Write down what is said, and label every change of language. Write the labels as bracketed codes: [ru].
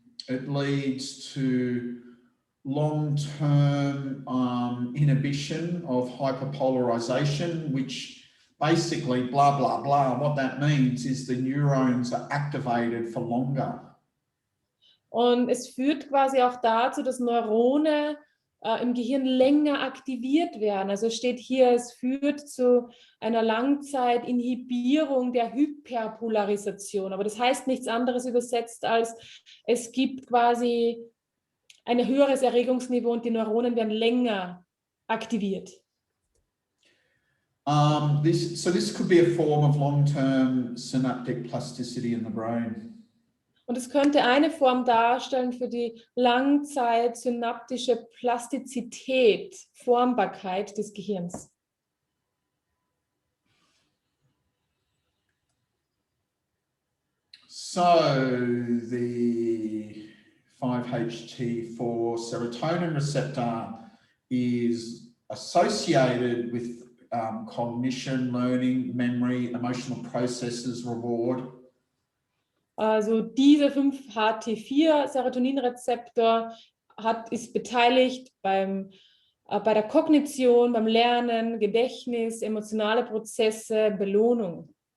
[en] It leads to long-term inhibition of hyperpolarization, which basically blah, blah, blah. What that means is the neurons are activated for longer. [de] Und es führt quasi auch dazu, dass Neurone im Gehirn länger aktiviert werden. Also steht hier, es führt zu einer Langzeitinhibierung der Hyperpolarisation. Aber das heißt nichts anderes übersetzt als, es gibt quasi ein höheres Erregungsniveau und die Neuronen werden länger aktiviert. [en] This could be a form of long-term synaptic plasticity in the brain. [de] Und es könnte eine Form darstellen für die langzeit-synaptische Plastizität, Formbarkeit des Gehirns. [en] So the 5-HT4 serotonin receptor is associated with cognition, learning, memory, emotional processes, reward. [de] Also dieser 5-HT4-Serotoninrezeptor ist beteiligt bei der Kognition, beim Lernen, Gedächtnis, emotionale Prozesse, Belohnung.